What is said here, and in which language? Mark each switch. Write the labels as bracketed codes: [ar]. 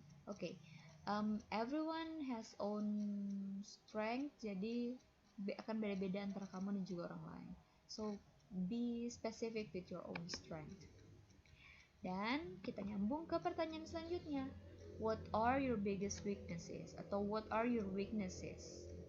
[id] Oke. [en] Everyone has own strength, [id] jadi akan beda-beda antara kamu dan juga orang lain. [en] So be specific with your own strength. [id] Dan kita nyambung ke pertanyaan selanjutnya. [en] What are your biggest weaknesses? Atau what are your weaknesses?